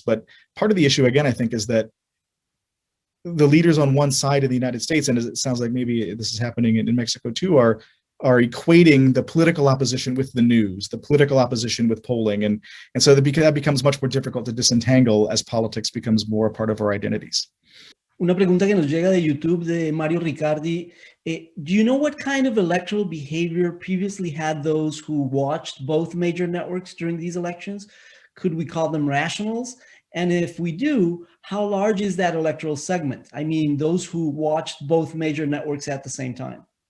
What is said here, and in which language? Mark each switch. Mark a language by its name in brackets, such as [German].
[English] But part of the issue, again, I think, is that the leaders on one side of the United States, and as it sounds like maybe this is happening in Mexico too, are are equating the political opposition with the news, the political opposition with polling. And so that becomes much more difficult to disentangle as politics becomes more a part of our identities. [Spanish] Una pregunta que nos llega de YouTube de Mario Riccardi. [English] Do you know what kind of electoral behavior previously had those who watched both major networks during these elections? Could we call them rationals? And if we do, how large is that electoral segment? I mean, those who watched both major networks at the same time.